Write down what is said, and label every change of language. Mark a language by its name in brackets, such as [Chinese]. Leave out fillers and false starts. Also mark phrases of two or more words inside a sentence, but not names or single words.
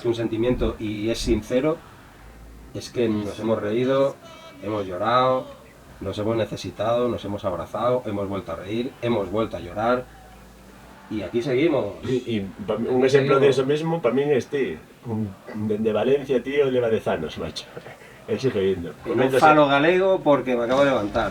[Spanish] que un sentimiento y es sincero, es que nos hemos reído, hemos llorado, nos hemos necesitado, nos hemos abrazado, hemos vuelto a reír, hemos vuelto a llorar y aquí seguimos. Y un ejemplo de eso mismo para mí es ti, de Valencia, tío, [Galician] leva 10 anos, [Spanish] macho. Él sigue viendo. [Galician] No falo galego porque me acabo de levantar.